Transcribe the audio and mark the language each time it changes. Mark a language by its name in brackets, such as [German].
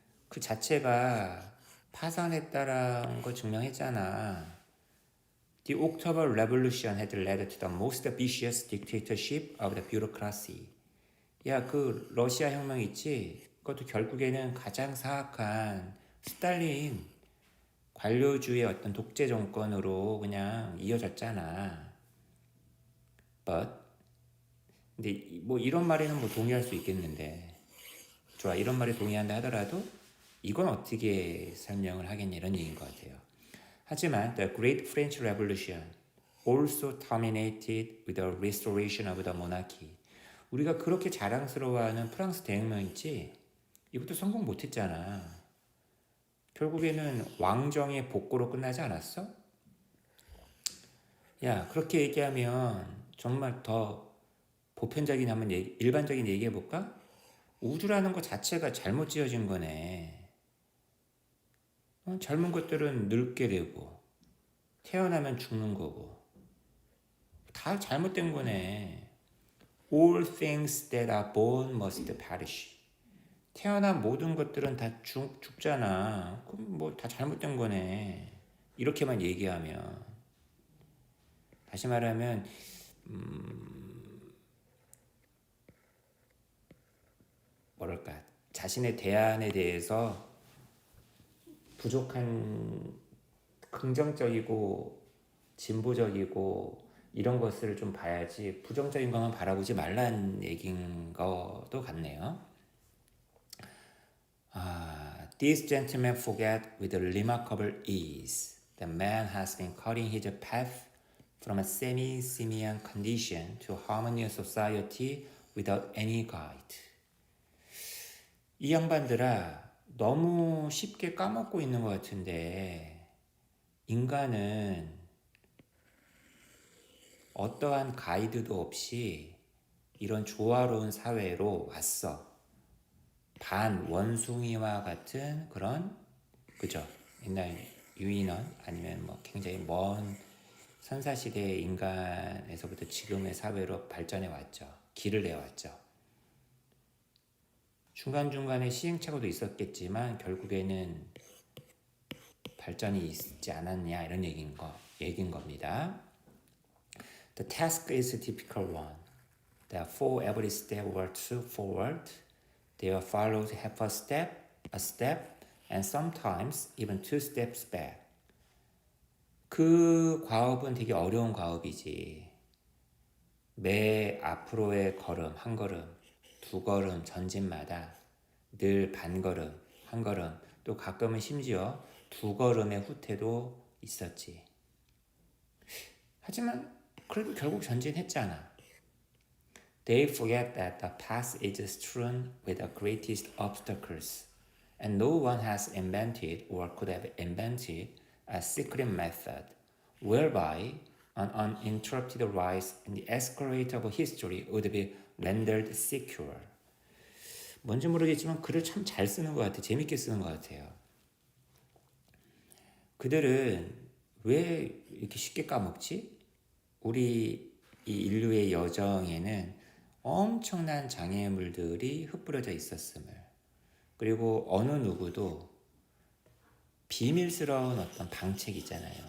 [Korean] 그 자체가 파산했다라는 거 증명했잖아. [English] The October Revolution had led to the most vicious dictatorship of the bureaucracy. [Korean] 야, 그 러시아 혁명 있지? 그것도 결국에는 가장 사악한 스탈린 관료주의 어떤 독재 정권으로 그냥 이어졌잖아. But 근데 뭐 이런 말에는 뭐 동의할 수 있겠는데, 좋아, 이런 말에 동의한다 하더라도 이건 어떻게 설명을 하겠냐 이런 얘기인 것 같아요. [English] 하지만 the Great French Revolution also terminated with the restoration of the monarchy. [Korean] 우리가 그렇게 자랑스러워하는 프랑스 대혁명 있지? 이것도 성공 못했잖아. 결국에는 왕정의 복고로 끝나지 않았어? 야, 그렇게 얘기하면 정말 더 보편적인 한번 일반적인 얘기해 볼까? 우주라는 것 자체가 잘못 지어진 거네. 젊은 것들은 늙게 되고 태어나면 죽는 거고 다 잘못된 거네. [English] All things that are born must perish. [Korean] 태어난 모든 것들은 다 죽잖아. 그럼 뭐 다 잘못된 거네. 이렇게만 얘기하면. 다시 말하면 뭐랄까, 자신의 대안에 대해서 부족한 긍정적이고 진보적이고 이런 것을 좀 봐야지 부정적인 것만 바라보지 말라는 얘기인 것도 같네요. [English] These gentlemen forget with remarkable ease that man has been cutting his path from a semi-simian condition to harmonious society without any guide. [Korean] 이 양반들아, 너무 쉽게 까먹고 있는 것 같은데 인간은 어떠한 가이드도 없이 이런 조화로운 사회로 왔어. 반 원숭이와 같은 그런, 그죠? 옛날 유인원 아니면 뭐 굉장히 먼 선사시대의 인간에서부터 지금의 사회로 발전해 왔죠. 길을 내왔죠. 중간중간에 시행착오도 있었겠지만 결국에는 발전이 있지 않았냐 이런 얘기인 겁니다. [English] The task is a difficult one. Therefore, every step were to forward. They followed half a step, and sometimes even 2 steps back. [Korean] 그 과업은 되게 어려운 과업이지. 매 앞으로의 걸음, 한 걸음, 두 걸음 전진마다 늘 반 걸음, 한 걸음, 또 가끔은 심지어 두 걸음의 후퇴도 있었지. 하지만 그래도 결국 전진했잖아. [English] They forget that the path is strewn with the greatest obstacles, and no one has invented or could have invented a secret method whereby an uninterrupted rise in the escalator of history would be rendered secure. [Korean] 뭔지 모르겠지만 글을 참 잘 쓰는 것 같아. 재밌게 쓰는 것 같아요. 그들은 왜 이렇게 쉽게 까먹지? 우리 이 인류의 여정에는 엄청난 장애물들이 흩뿌려져 있었음을, 그리고 어느 누구도 비밀스러운 어떤 방책이 있잖아요.